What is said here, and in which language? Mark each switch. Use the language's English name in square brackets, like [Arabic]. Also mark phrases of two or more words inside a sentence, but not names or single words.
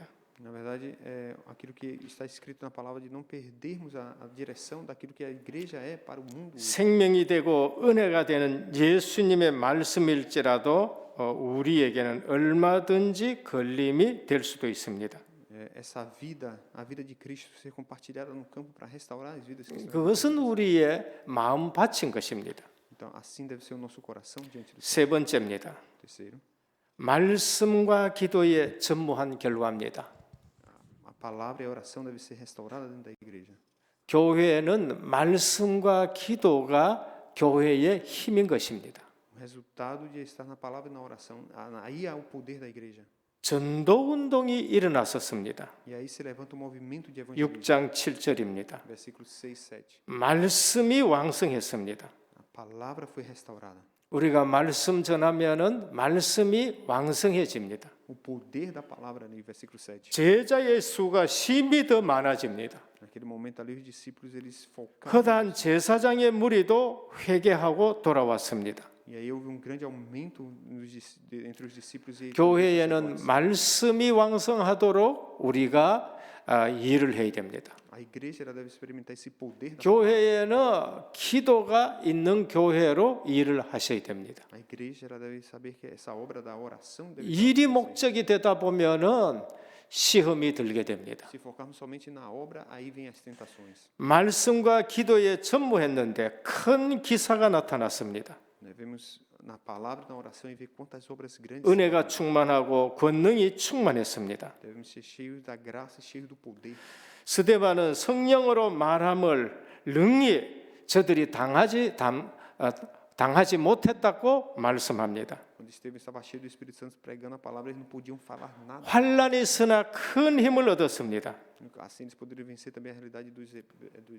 [Portuguese] Na verdade, é aquilo que está escrito na palavra de não perdermos a direção daquilo que a igreja é para o mundo. [Korean] 생명이 되고 은혜가 되는 예수님의 말씀일지라도 우리에게는 얼마든지 걸림이 될 수도 있습니다. [Portuguese] Essa vida, a vida de Cristo ser compartilhada no campo para restaurar as vidas que estão. [Korean] 그것은 우리의 마음 바친 것입니다. [Portuguese] Então, assim deve ser o nosso coração diante do [Korean] 세 번째입니다. [Portuguese] terceiro. [Korean] 말씀과 기도에 전무한 결과입니다. [Portuguese] A palavra e a oração devem ser restauradas dentro da igreja. [Korean] 교회는 말씀과 기도가 교회의 힘인 것입니다. [Portuguese] O resultado de estar na palavra e na oração, aí há o poder da igreja. [Korean] 전도 운동이 일어났었습니다. [Portuguese] E aí se levanta o movimento de evangelismo. [Korean] 6장 7절입니다. [Portuguese] Versículos 6, 7. [Korean] 말씀이 왕성했습니다. [Portuguese] A palavra foi restaurada. [Korean] 우리가 말씀 전하면은 말씀이 왕성해집니다. [Portuguese] O poder da palavra ali, versículo 7. [Korean] 제자의 수가 심히 더 많아집니다. [Portuguese] Naquele momento ali os discípulos eles focaram. [Korean] 허다한 제사장의 무리도 회개하고 돌아왔습니다. [Portuguese] E aí houve um grande aumento entre os discípulos e [Korean] 교회에는 말씀이 왕성하도록 우리가 일을 해야 됩니다. [Portuguese] a igreja ela deve experimentar esse poder da [Korean] 교회에는 기도가 있는 교회로 일을 하셔야 됩니다. [Portuguese] A igreja ela deve saber que essa obra da oração deve [Korean] 일이 목적이 되다 보면은 시험이 들게 됩니다. [Portuguese] se focarmos somente na obra, aí vem as tentações. [Korean] 말씀과 기도에 전무했는데 큰 기사가 나타났습니다. [Portuguese] Devemos na palavra, na oração e ver quantas obras grandes. [Korean] 은혜가 충만하고 권능이 충만했습니다. [Portuguese] Devemos ser cheios da graça, cheios do poder. [Korean] 스데반은 성령으로 말함을 능히 저들이 당하지 못했다고 말씀합니다. [Portuguese] Quando Estevão estava cheio do Espírito Santo pregando a palavra, eles não podiam falar nada. [Korean] 환란이 있으나 큰 힘을 얻었습니다. [Portuguese] Assim eles poderiam vencer também a realidade dos gregos.